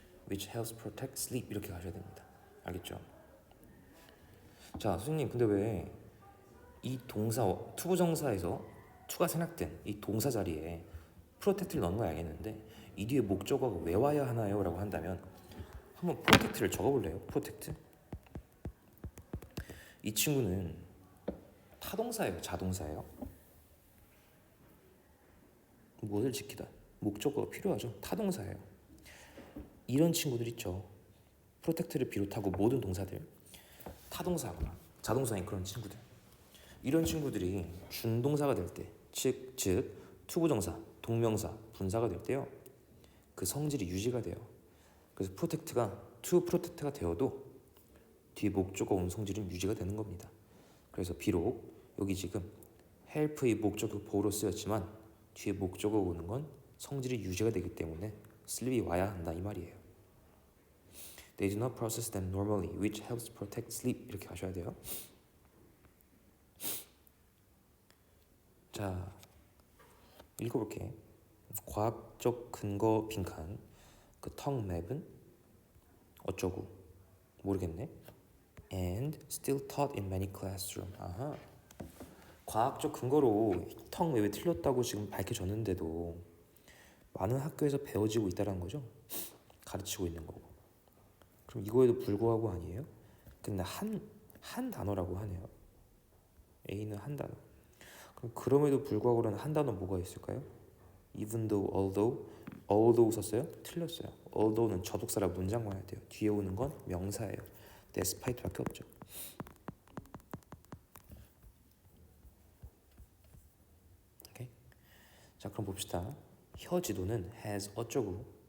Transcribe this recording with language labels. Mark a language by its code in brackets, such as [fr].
[en] which helps protect sleep, [ko] 이렇게 가셔야 됩니다. 알겠죠? 자, 선생님, 근데 왜 이 동사 투부정사에서 투가 생략된 이 동사 자리에 protect를 넣는 건 알겠는데 이 뒤에 목적어가 왜 와야 하나요? 라고 한다면 한번 protect를 적어볼래요? [en] protect. [ko] 이 친구는 타동사예요? 자동사예요? 무엇을 지키다? 목적어가 필요하죠. 타동사예요. 이런 친구들 있죠. protect를 비롯하고 모든 동사들 타동사거나 자동사인 그런 친구들. 이런 친구들이 준동사가 될 때, 즉 투부정사, 동명사, 분사가 될 때요, 그 성질이 유지가 돼요. 그래서 protect가 to protect가 되어도 뒤에 목적어 온 성질은 유지가 되는 겁니다. 그래서 비록 여기 지금 help의 목적어 보호로 쓰였지만 뒤에 목적어 오는 건 성질이 유지가 되기 때문에 sleep이 와야 한다 이 말이에요. [en] They do not process them normally, which helps protect sleep. [ko] 이렇게 하셔야 돼요. 자, 읽어볼게. 과학적 근거 빈칸. 그 tongue map은 어쩌고 모르겠네. [en] And still taught in many classroom. [ko] 아하. 과학적 근거로 tongue map이 틀렸다고 지금 밝혀졌는데도 많은 학교에서 배워지고 있다는 거죠. 가르치고 있는 거고. 그럼 이거에도 불구하고 아니에요? 근데 한 단어라고 하네요. A는 한 단어. 그럼 그럼에도 불구하고는 한 단어 뭐가 있을까요? Even though, although 썼어요? 틀렸어요. although는 접속사라 문장 와야 돼요. 뒤에 오는 건 명사예요. despite밖에 없죠. 오케이? 자, 그럼 봅시다. 혀지도는 has 어쩌고.